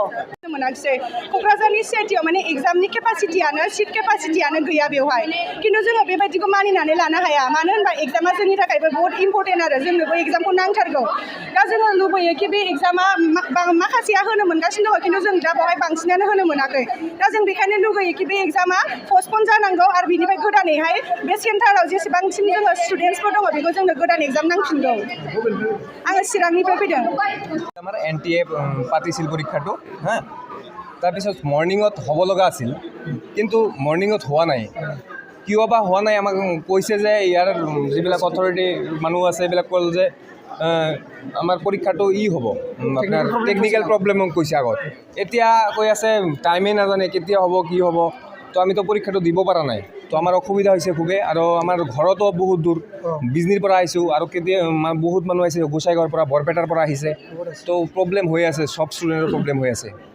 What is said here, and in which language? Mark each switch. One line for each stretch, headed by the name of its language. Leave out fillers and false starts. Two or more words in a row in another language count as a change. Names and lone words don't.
Bodo: मोनाखिसै क'क्राझारनि सिआइटिआव माने एग्जामनि केपासिटियानो सिट केपासिटियानो गैया बेवहाय खिन्थु जोङो बेबायदिखौ मानिनानै लानो हाया मानो होनबा एग्जामा जोंनि थाखायबो
English: bahut important
Bodo: आरो जोंनोबो एग्जामखौ नांथारगौ दा जोङो लुबैयो कि बे एग्जामा माखासेया होनो मोनगासिनो दङ खिन्थु जों दा बेवहाय बांसिनानो होनो मोनाखै दा जों बेखायनो लुगैयो कि बे एग्जामा पस्टपन जानांगौ आरो बिनिफ्राय गोदानैहाय बे सेन्टाराव जेसेबांसिम जोङो स्टुडेन्टसफोर दङ बेखौ जोंनो गोदान एग्जाम नांफिनगौ आङो चिरांनिफ्राय फैदों
Assamese: আমাৰ এনটিএ পাতিছিল পৰীক্ষাটো হা তাৰপিছত মৰ্ণিঙত হ'ব লগা আছিল কিন্তু মৰ্ণিঙত হোৱা নাই কিয় বা হোৱা নাই আমাক কৈছে যে ইয়াৰ যিবিলাক অথৰিটি মানুহ আছে এইবিলাক ক'ল যে আমাৰ পৰীক্ষাটো হ'ব আপোনাৰ
English: technical problem
Assamese: কৈছে আগত এতিয়া কৈ আছে টাইমেই নাজানে কেতিয়া হ'ব কি হ'ব তো আমিতো পৰীক্ষাটো দিব পৰা নাই তো আমাৰ অসুবিধা হৈছে খুবেই আৰু আমাৰ ঘৰতো বহুত দূৰ বিজনীৰ পৰা আহিছোঁ আৰু কেতিয়া বহুত মানুহ আহিছে গোসাইগাঁৱৰ পৰা বৰপেটাৰ পৰা আহিছে তো প্ৰব্লেম হৈ আছে সব ষ্টুডেণ্টৰ প্ৰব্লেম হৈ আছে